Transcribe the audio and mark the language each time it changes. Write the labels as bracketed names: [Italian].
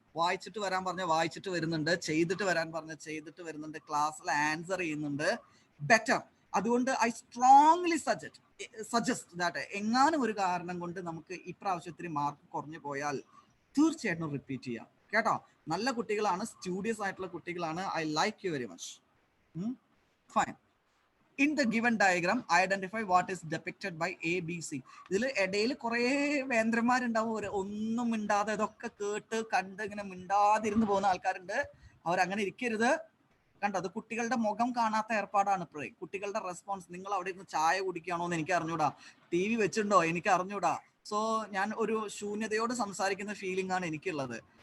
[Malayalam] വായിച്ചിട്ട് വരാൻ പറഞ്ഞ വായിച്ചിട്ട് വരുന്നുണ്ട്, ചെയ്തിട്ട് വരാൻ പറഞ്ഞ ചെയ്തിട്ട് വരുന്നുണ്ട്, ക്ലാസ്സിൽ ആൻസർ ചെയ്യുന്നുണ്ട്. ബെറ്റർ. അതുകൊണ്ട് [English] I strongly suggest that [Malayalam] എങ്ങാനും ഒരു കാരണം കൊണ്ട് നമുക്ക് ഇപ്രാവശ്യത്തിന് മാർക്ക് കുറഞ്ഞു പോയാൽ തീർച്ചയായിട്ടും റിപ്പീറ്റ് ചെയ്യാം കേട്ടോ. നല്ല കുട്ടികളാണ്, സ്റ്റുഡിയസ് ആയിട്ടുള്ള കുട്ടികളാണ്. [English] I like you very much. Fine. In the given diagram, identify what is depicted by A, B, C. [Malayalam] ഇതിൽ ഇടയിൽ കുറെ വേന്ദ്രന്മാരുണ്ടാവും. ഒന്നും മിണ്ടാതെ ഇതൊക്കെ കേട്ട് കണ്ട് ഇങ്ങനെ മിണ്ടാതിരുന്ന് പോകുന്ന ആൾക്കാരുണ്ട്. അവരങ്ങനെ ഇരിക്കരുത്. കണ്ടോ, അത് കുട്ടികളുടെ മുഖം കാണാത്ത ഏർപ്പാടാണ് ഇപ്പോഴേ. കുട്ടികളുടെ റെസ്പോൺസ്. നിങ്ങൾ അവിടെ ഇരുന്ന് ചായ കുടിക്കുകയാണോ എന്ന് എനിക്ക് അറിഞ്ഞൂടാ. TV വെച്ചിട്ടുണ്ടോ എനിക്ക് അറിഞ്ഞൂടാ. സോ ഞാൻ ഒരു ശൂന്യതയോട് സംസാരിക്കുന്ന ഫീലിംഗ് ആണ് എനിക്കുള്ളത്.